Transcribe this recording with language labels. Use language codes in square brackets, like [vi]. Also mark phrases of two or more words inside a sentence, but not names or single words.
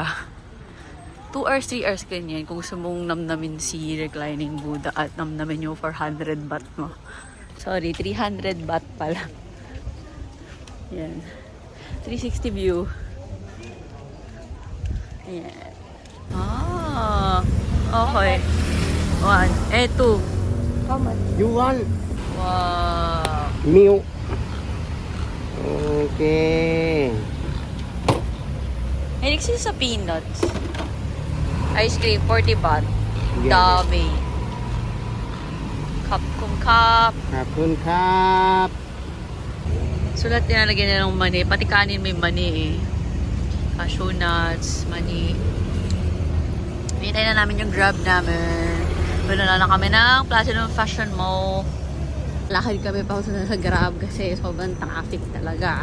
[en] 2 hours, 3 hours ganyan. [tl] Kung gusto mong namnamin si reclining Buddha at namnamin yung 400 baht mo. Sorry, 300 baht pala. Yan. 360 view. Ayan. [en] Ah, okay. 1, 2. You want Wow. milk? Okay. [tl] Hilig sila sa peanuts. [en] Ice cream, [tl] 40 baht. [en] Yeah. [tl] Dami. Cup kung cup. [th] ขอบคุณครับ [tl] Sulat nilalagyan nila ng mani. Pati kanin may mani eh. [en] Cashew nuts, [tl] mani. Hintayin na namin yung grab namin. Wala na kami ng Platinum Fashion Mall. Lakad kami pa sa grab kasi sobrang traffic talaga.